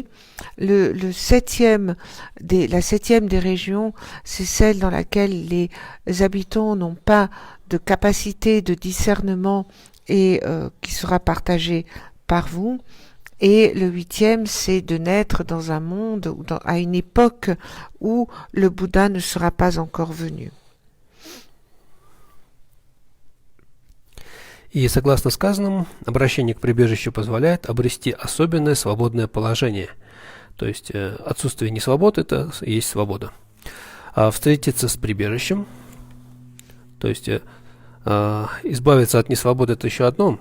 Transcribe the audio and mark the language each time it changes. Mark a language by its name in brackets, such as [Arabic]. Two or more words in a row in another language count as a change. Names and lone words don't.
[French] La septième des régions, c'est celle dans laquelle les habitants n'ont pas de capacité de discernement et qui sera partagée par vous. Et le 8e, c'est de naître dans un monde, à une époque où le Bouddha ne sera pas encore venu. [Russian] И согласно сказанному, обращение к прибежищу позволяет обрести особенное свободное положение. То есть отсутствие несвободы – это и есть свобода. А встретиться с прибежищем, то есть избавиться от несвободы – это еще одно.